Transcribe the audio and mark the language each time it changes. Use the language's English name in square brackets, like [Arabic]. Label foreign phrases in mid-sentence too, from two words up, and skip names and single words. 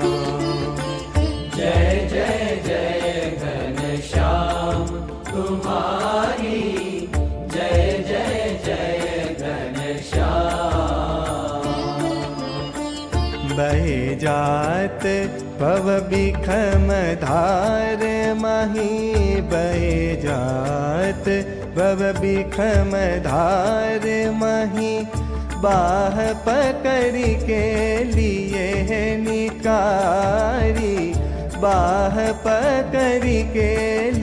[Hindi] जय जय जय घनश्याम तुम्हारी जय जय जय घनश्याम बहे जात भव बिखम धार माही बहे जात भव बिखम धार माही बाह पकड़ के लिए है निकारी बाह पकड़ के